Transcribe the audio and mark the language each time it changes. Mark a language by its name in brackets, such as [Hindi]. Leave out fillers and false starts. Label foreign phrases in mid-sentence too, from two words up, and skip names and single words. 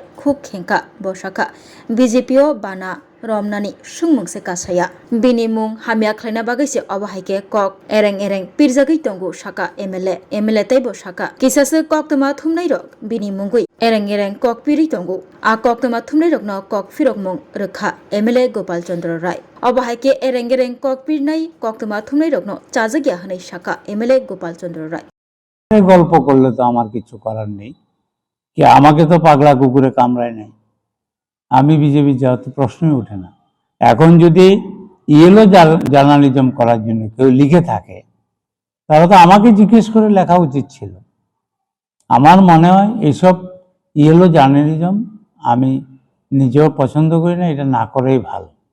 [Kok Borok] खुब खेंका बसाखा बीजेपीओ बाना रमनानि सुंमुंसे कासाया बिनि मुं हामिया ख्लायना बागैसे अबहायके कक एरें एरें पिरजागै तंगु शाखा एमएलए तैबो शाखा किसासो कक्तमा थुमनाय रग बिनि मुंगुइ एरें एरें कक पिरि तंगु आ कक्तमा थुमनाय रगनो कक फिरक मुं रोखा एमएलए गोपाल चंद्र राय अबहायके एरें एरें कक पिरनाय कक्तमा थुमनाय रगनो चाजगिया हनै शाखा एमएलए गोपाल चंद्र राय [Bangla] গল্প করলে তো আমার কিছু করার নেই কি আমাকে তো পাগলা কুকুরে কামড়ায় নাই আমি বিজেপি যাওয়ার তো প্রশ্নই ওঠে না এখন যদি [English] yellow journalism [Bangla] করার জন্য কেউ লিখে থাকে তাহলে তো আমাকে জিজ্ঞেস করে লেখা উচিত ছিল আমার মনে হয় এইসব [English] yellow journalism [Bangla] আমি নিজেও পছন্দ করি না এটা না করেই ভালো